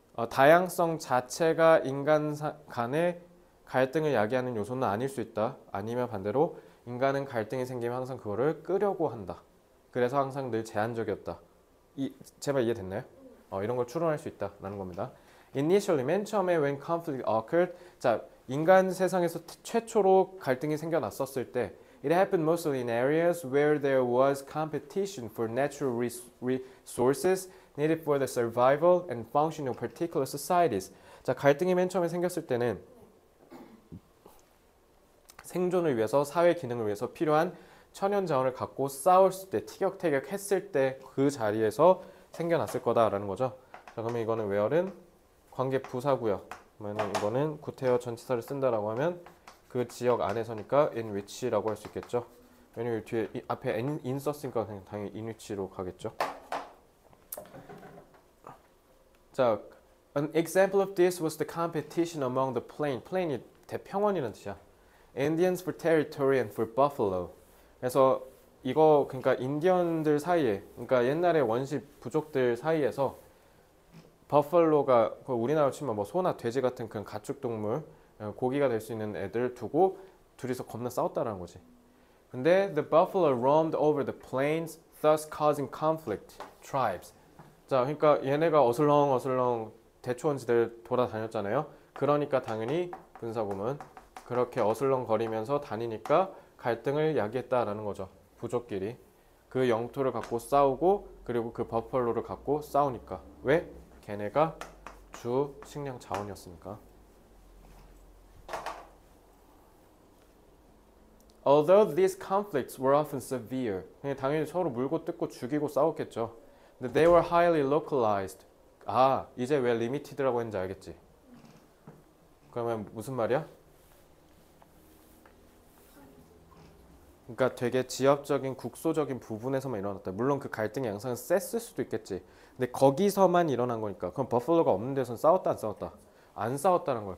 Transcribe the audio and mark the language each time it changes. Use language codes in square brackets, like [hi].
[ko] 다양성 자체가 인간 간의 갈등을 야기하는 요소는 아닐 수 있다. 아니면 반대로 인간은 갈등이 생기면 항상 그거를 끄려고 한다. 그래서 항상 늘 제한적이었다. 제발 이해됐나요? 이런 걸 추론할 수 있다라는 겁니다. [en] Initially, [ko] 맨 처음에 [en] when conflict occurred, [ko] 자 인간 세상에서 최초로 갈등이 생겨났었을 때, [en] it happened mostly in areas where there was competition for natural resources needed for the survival and function of particular societies. [ko] 자 갈등이 맨 처음에 생겼을 때는 생존을 위해서 사회 기능을 위해서 필요한 천연 자원을 갖고 싸웠을 때 티격태격 했을 때 그 자리에서 생겨났을 거다라는 거죠. 자 그러면 이거는 where은 관계 부사고요. 그러면 이거는 구태여 전치사를 쓴다라고 하면 그 지역 안에서니까 in which라고 할 수 있겠죠. 왜냐면 뒤에 앞에 in 썼으니까 당연히 in which로 가겠죠. 자, [en] an example of this was the competition among the plain. [ko] plain이 대평원이라는 뜻이야. [en] Indians for territory and for buffalo. [ko] 그래서 이거 그러니까 인디언들 사이에, 그러니까 옛날에 원시 부족들 사이에서 버팔로가 우리나라로 치면 뭐 소나 돼지 같은 그런 가축 동물, 고기가 될 수 있는 애들 두고 둘이서 겁나 싸웠다라는 거지. 근데 [en] the buffalo roamed over the plains, thus causing conflict. Tribes. [ko] 자, 그러니까 얘네가 어슬렁어슬렁 대초원지대를 돌아다녔잖아요. 그러니까 당연히 분사구문 그렇게 어슬렁거리면서 다니니까 갈등을 야기했다라는 거죠. 부족끼리 그 영토를 갖고 싸우고 그리고 그 버팔로를 갖고 싸우니까. 왜? 걔네가 주 식량 자원이었으니까. [en] Although these conflicts were often severe, [ko] 당연히 서로 물고 뜯고 죽이고 싸웠겠죠. 근데 [en] they were highly localized. [ko] 이제 왜 limited라고 했는지 알겠지? 그러면 무슨 말이야? 그러니까 되게 지역적인 국소적인 부분에서만 일어났다. 물론 그 갈등의 양상은 셌을 수도 있겠지. 근데 거기서만 일어난 거니까. 그럼 버팔로가 없는 데서는 싸웠다 안 싸웠다? 안 싸웠다는 거야.